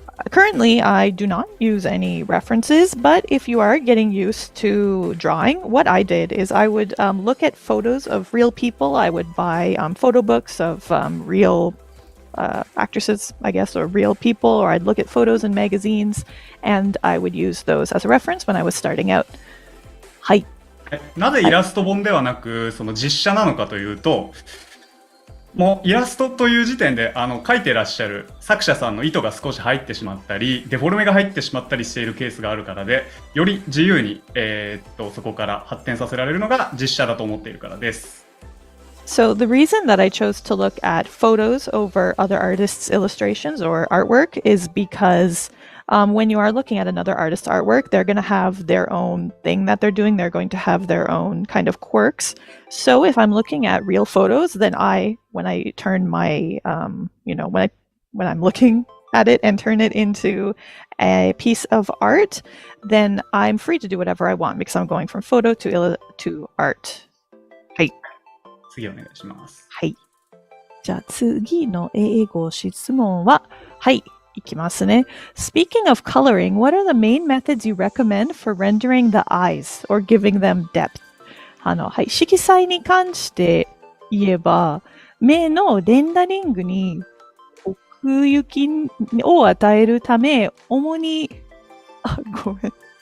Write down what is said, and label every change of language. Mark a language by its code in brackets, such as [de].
[en] Currently, I do not use any references, but if you are getting used to drawing, what I did is I would look at photos of real people. I would buy photo books of real actresses, I guess, or real people, or I'd look at photos in magazines, and I would use those as a reference when I was starting out. [ja] はい。なぜイラスト本ではなく、その実写なのかというと、もうイラストという時点で描いてらっしゃる作者さんの意図が少し入ってしまったり、デフォルメが入ってしまったりしているケースがあるからで、より自由に、そこから発展させられるのが実写だと思っているからです。 [en] So the reason that I chose to look at photos over other artists' illustrations or artwork is because when you are looking at another artist's artwork, they're going to have their own thing that they're doing. They're going to have their own kind of quirks. So if I'm looking at real photos, then when I turn my, when I'm looking at it and turn it into a piece of art, then I'm free to do whatever I want because I'm going from photo to art. [ja] はい。次お願いします。はい。じゃあ次の英語質問は、はい。いきますね。 [en] Speaking of coloring, what are the main methods you recommend for rendering the eyes or giving them depth? [ja] はい、色彩に関して言えば、目のレンダリングに奥行きを与えるため、主に、ごめん。